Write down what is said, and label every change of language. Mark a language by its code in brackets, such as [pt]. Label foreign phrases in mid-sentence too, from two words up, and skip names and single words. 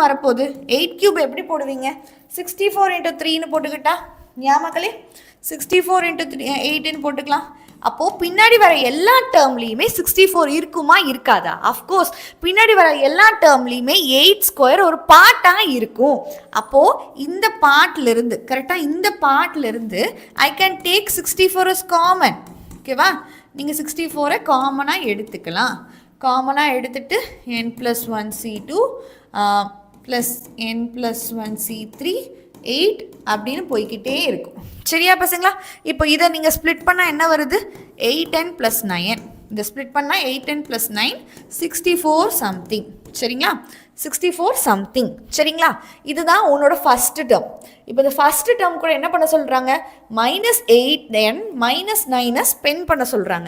[ta] வரப்போகுது 8 கியூப் எப்படி போடுவீங்க 64 into 3ன்னு போட்டுக்கிட்டா ஏன் மக்களே 64 into 8ன்னு போட்டுக்கலாம் அப்போது பின்னாடி வர எல்லா டேர்ம்லேயுமே 64 இருக்குமா இருக்காதா [en] of course [ta] பின்னாடி வர எல்லா டேர்ம்லேயுமே 8 ஸ்கொயர் ஒரு பார்ட்டாக இருக்கும் அப்போது இந்த பார்ட்லேருந்து கரெக்டாக இந்த பார்ட்லேருந்து [en] I can take 64 as common [ta] ஓகேவா நீங்கள் 64 காமனாக எடுத்துக்கலாம் காமனாக எடுத்துட்டு n plus 1 c2 plus n plus 1 c3 8 அப்படின்னு போய்கிட்டே இருக்கும் சரியா பசங்களா இப்போ இதை நீங்கள் ஸ்ப்ளிட் பண்ணால் என்ன வருது 8n plus 9 இந்த ஸ்ப்ளிட் பண்ணால் 8n + 9 64 சம்திங். சரிங்களா, 64 சம்திங். சரிங்களா, இதுதான் உன்னோட [en] first term. [ta] இப்போ இந்த [en] first term [ta] கூட என்ன பண்ண சொல்கிறாங்க, -8n - 9 ஸ்பெண்ட் பண்ண சொல்கிறாங்க.